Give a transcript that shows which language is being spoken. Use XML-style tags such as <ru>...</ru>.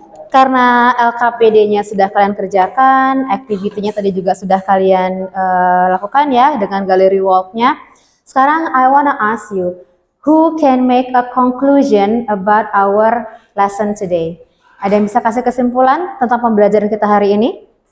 <id>Karena LKPD-nya sudah kalian kerjakan, activity-nya tadi juga sudah kalian lakukan ya dengan gallery walk-nya.</id> <en>Sekarang I wanna ask you, who can make a conclusion about our lesson today?</en> <id>Ada yang bisa kasih kesimpulan tentang pembelajaran kita hari ini?</id>